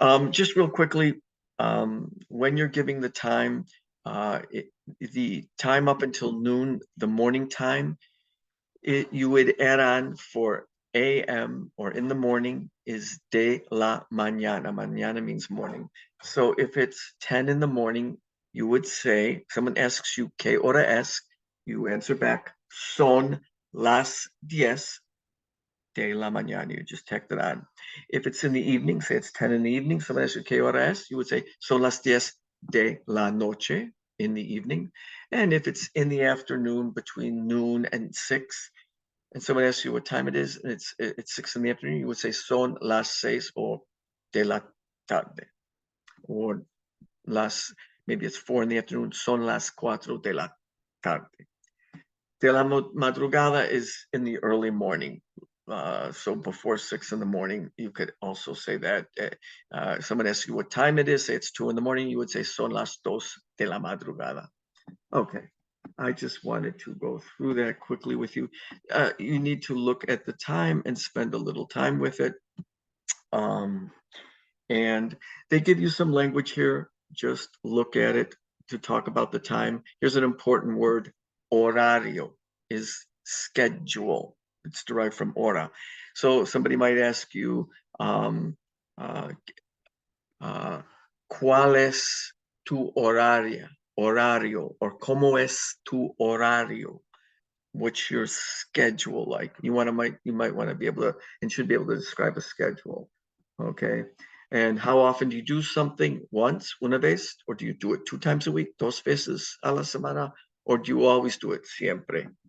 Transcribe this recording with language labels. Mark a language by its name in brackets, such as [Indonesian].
[English] Just real quickly, when you're giving the time, the time up until noon, the morning time, you would add on for AM or in the morning is [Spanish] de la mañana. [English] Mañana means morning. So if it's 10 in the morning, you would say, someone asks you, [Spanish] ¿Qué hora es? [English] You answer back, [Spanish] son las 10 de la mañana. [English] You just tacked it on. If it's in the evening, say it's 10 in the evening, someone asks you, [Spanish] ¿Qué hora es? [English] You would say, [Spanish] son las 10 de la noche, [English] in the evening. And if it's in the afternoon, between noon and 6, and someone asks you what time it is, and it's 6 in the afternoon, you would say [Spanish] son las 6 [English] or [Spanish] de la tarde. [English] Or maybe it's 4 in the afternoon, [Spanish] son las 4 de la tarde. De la madrugada [English] is in the early morning. So before 6 in the morning, you could also say that. Someone asks you what time it is, say it's 2 in the morning, you would say [Spanish] son las 2 de la madrugada. [English] Okay. I just wanted to go through that quickly with you. You need to look at the time and spend a little time with it. And they give you some language here. Just look at it to talk about the time. Here's an important word. Horario is schedule. It's derived from hora. So somebody might ask you, [Spanish] ¿cuál es tu horario, or cómo es tu horario? [English] What's your schedule like? You might want to be able to and should be able to describe a schedule. Okay. And how often do you do something? Once, [Spanish] una vez, [English] or do you do it 2 times a week, [Spanish] 2 veces a la semana, [English] or do you always do it siempre?